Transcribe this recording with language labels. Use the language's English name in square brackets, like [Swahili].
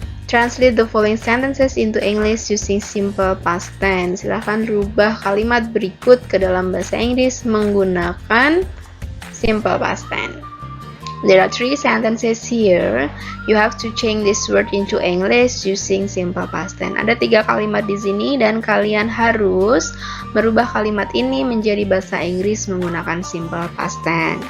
[English] Translate the following sentences into English using simple past tense. [Indonesian] Silahkan rubah kalimat berikut ke dalam bahasa Inggris menggunakan simple past tense. [English] There are 3 sentences here. You have to change this word into English using simple past tense. [Indonesian] Ada 3 kalimat di sini dan kalian harus merubah kalimat ini menjadi bahasa Inggris menggunakan simple past tense.